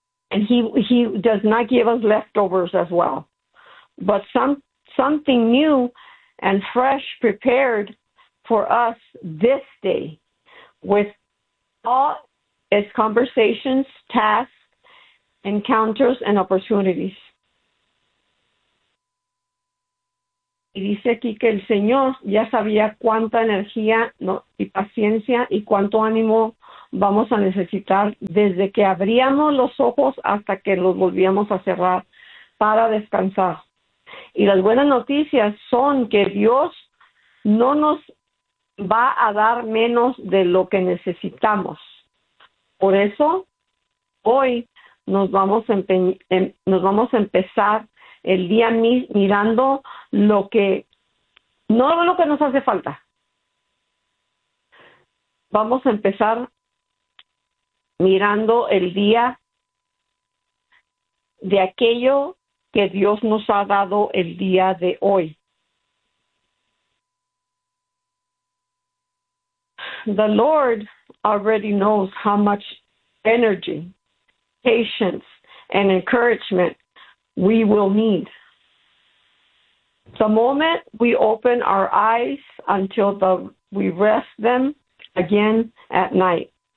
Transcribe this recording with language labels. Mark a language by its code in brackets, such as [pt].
[en] And he does not give us leftovers as well, but something new and fresh prepared for us this day with all its conversations, tasks, encounters, and opportunities. [es] Y dice aquí que el Señor ya sabía cuánta energía, ¿no?, y paciencia y cuánto ánimo vamos a necesitar desde que abríamos los ojos hasta que los volvíamos a cerrar para descansar. Y las buenas noticias son que Dios no nos va a dar menos de lo que necesitamos. Por eso, hoy nos vamos a empezar el día mirando lo que, no lo que nos hace falta. Vamos a empezar mirando el día de aquello que Dios nos ha dado el día de hoy. [en] The Lord already knows how much energy, patience, and encouragement we will need. The moment we open our eyes until we rest them again at night.